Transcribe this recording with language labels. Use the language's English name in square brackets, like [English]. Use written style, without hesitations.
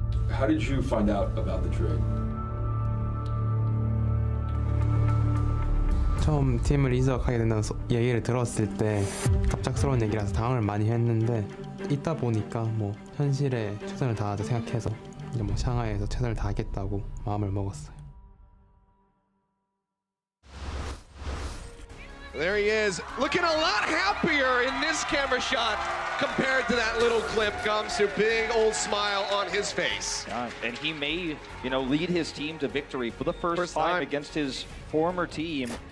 [English] How did you find out about the trade? [Korean] 처음 팀을 이적하게 된다는 얘기를 들었을 때 갑작스러운 얘기라서 당황을 많이 했는데 있다 보니까 뭐 현실에 최선을 다하자 생각해서 이제 뭐 샹하이에서 최선을 다하겠다고 마음을 먹었어요. [English] There he is, looking a lot happier in this camera shot compared to that little clip. Gamsu, big old smile on his face. Yeah, and he may, lead his team to victory for the first time against his former team.